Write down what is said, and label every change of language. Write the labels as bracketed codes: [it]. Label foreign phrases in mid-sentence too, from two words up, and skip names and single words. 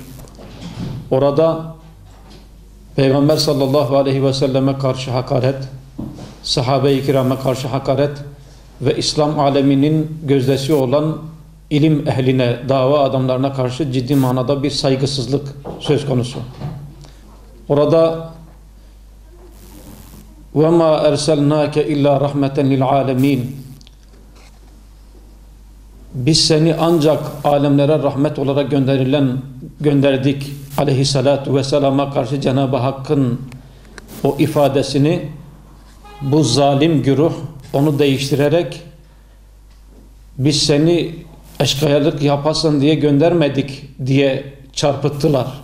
[tr] Orada Peygamber [ar] صلى الله عليه وسلم [tr] karşı hakaret, sahabe-i kirama karşı hakaret ve İslam aleminin gözdesi olan ilim ehline, dava adamlarına karşı ciddi manada bir saygısızlık söz konusu. Orada [ar] وَمَا اَرْسَلْنَاكَ اِلَّا رَحْمَةً لِلْعَالَمِينَ [tr] Biz seni ancak alemlere rahmet olarak gönderdik [ar] عليه الصلاة والسلام [tr] karşı Cenab-ı Hakk'ın o ifadesini bu zalim güruh onu değiştirerek biz seni eşkıyalık yapasın diye göndermedik diye çarpıttılar.